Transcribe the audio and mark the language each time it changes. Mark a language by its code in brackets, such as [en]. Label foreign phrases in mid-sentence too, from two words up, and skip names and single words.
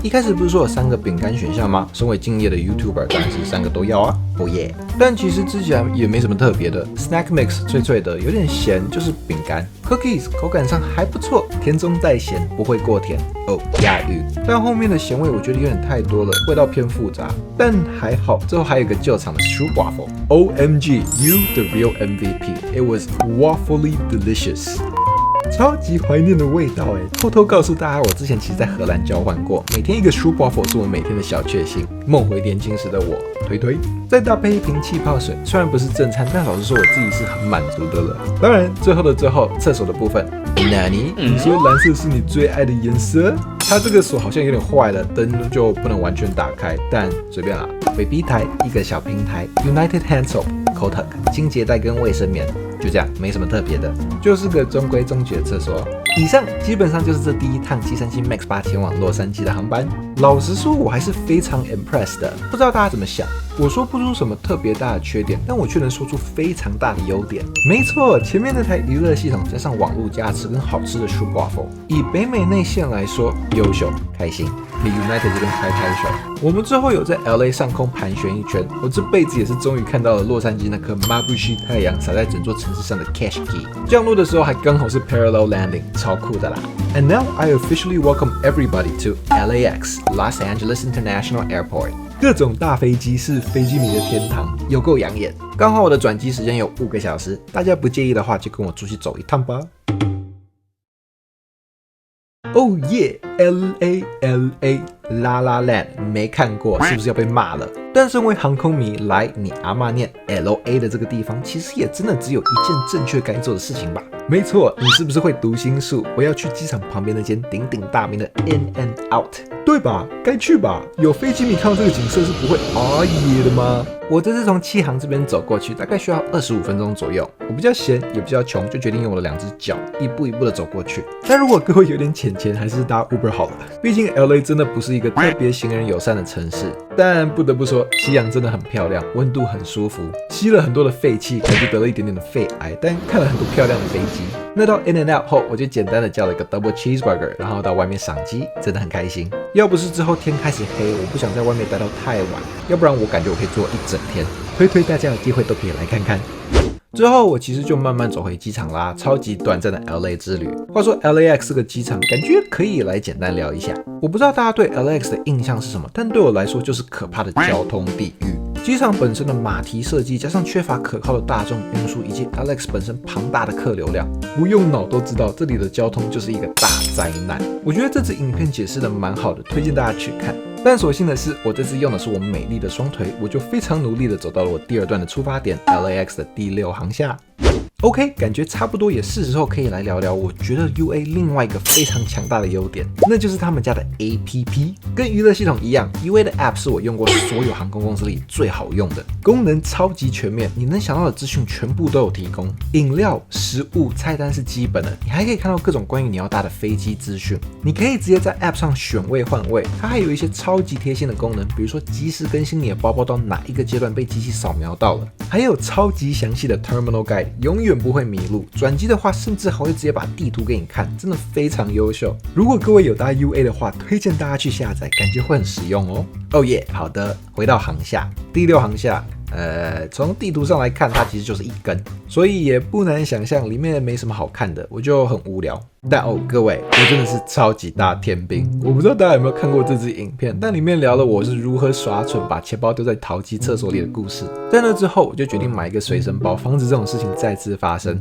[zh] 一開始不是說有3個餅乾選項嗎？身為敬業的 YouTuber， 當然是3個都要啊。哦耶！但其實吃起來也沒什麼特別的 ， [en] Snack Mix [zh] 脆脆的，有點鹹，就是餅乾。Cookies 口感上還不錯，甜中帶鹹，不會過甜。哦，押韻。但後面的鹹味我覺得有點太多了，味道偏複雜。但還好，最後還有一個救場的 Stroopwafel。 [en] OMG, you the real MVP. It was waffly delicious. [zh] 超級懷念的味道哎！偷偷告訴大家，我之前其實在荷蘭交換過，每天一個 Stroopwafel 是我每天的小確幸。夢回年輕時的我，推推。再搭配一瓶氣泡水，雖然不是正餐，但老實說我自己是很滿足的了。當然，最後的最後，廁所的部分，那你說藍色是你最愛的顏色？它這個鎖好像有點壞了，燈就不能完全打開，但隨便啦。baby 台一個小平台 ， [en] United Hand Soap、 [zh] Kotak 清潔袋跟衛生棉。就這樣，沒什麼特別的，就是個中規中矩的廁所。以上基本上就是這第一趟737 MAX 8前往洛杉磯的航班。老實說，我還是非常 impressed 的。不知道大家怎麼想？我說不出什麼特別大的缺點，但我卻能說出非常大的優點。沒錯，前面那台娛樂系統加上網絡加持跟好吃的 Stroopwafel，以北美內線來說，優秀，開心。給 United 這邊拍手。我們最後有在 LA 上空盤旋一圈，我這輩子也是終於看到了洛杉磯那顆眩不虛太陽灑在整座城市上的 Cache Key。降落的時候還剛好是 [en] parallel landing， [zh] 超酷的啦。 [en] And now I officially welcome everybody to LAX Los Angeles International Airport。 [zh] 各種大飛機是飛機迷的天堂，有夠養眼。剛好我的轉機時間有5個小時，大家不介意的話就跟我出去走一趟吧。 [en] Oh yeah, [zh] LA La La Land 沒看過，是不是要被罵了？但身為航空迷，來你阿嬤念 LA 的這個地方，其實也真的只有一件正確該做的事情吧？沒錯，你是不是會讀心術？我要去機場旁邊那間鼎鼎大名的 In and Out，對吧？該去吧？有飛機迷看到這個景色是不會啊耶的嗎？我這次從七航這邊走過去，大概需要25分鐘左右。我比較閒，也比較窮，就決定用我的2隻腳一步一步的走過去。但如果各位有點錢，還是搭 Uber 好了。畢竟 LA 真的不是一個特別行人友善的城市。但不得不說，西洋真的很漂亮，溫度很舒服，吸了很多的廢氣，感覺得了一點點的肺癌。但看了很多漂亮的飛機。那到 In and Out 後，我就簡單的叫了一個 [en] Double Cheeseburger， [zh] 然後到外面賞機，真的很開心。要不是之後天開始黑，我不想在外面待到太晚，要不然我感覺我可以坐一整天。推大家有機會都可以來看看。之後我其實就慢慢走回機場啦，超級短暫的 LA 之旅。話說 LAX 這個機場，感覺可以來簡單聊一下。我不知道大家對 LAX 的印象是什麼，但對我來說就是可怕的交通地獄。機場本身的馬蹄設計，加上缺乏可靠的大眾運輸，以及 LAX 本身龐大的客流量，不用腦都知道這裡的交通就是一個大災難。我覺得這支影片解釋的蠻好的，推薦大家去看。但所幸的是，我這次用的是我美麗的雙腿，我就非常努力的走到了我第2段的出發點 LAX 的第6航廈。OK， 感覺差不多也是時候可以來聊聊我覺得 UA 另外一個非常強大的優點，那就是他們家的 APP。跟娛樂系統一樣 ，UA 的 App 是我用過所有航空公司裡最好用的，功能超級全面，你能想到的資訊全部都有提供。飲料、食物、菜單是基本的，你還可以看到各種關於你要搭的飛機資訊。你可以直接在 App 上選位換位，它還有一些超級貼心的功能，比如說及時更新你的包包到哪一個階段被機器掃描到了，還有超級詳細的 [en] Terminal Guide， [zh] 永遠不會迷路。轉機的話，甚至還會直接把地圖給你看，真的非常優秀。如果各位有搭 UA 的話，推薦大家去下載，感覺會很實用哦。哦耶，好的，回到航廈，第6航廈。從地圖上來看，它其實就是一根，所以也不難想象裡面沒什麼好看的，我就很無聊。但各位，我真的是超級大天兵。我不知道大家有沒有看過這支影片，但裡面聊了我是如何耍蠢把錢包丟在淘機廁所裡的故事。在那之後，我就決定買一個隨身包，防止這種事情再次發生。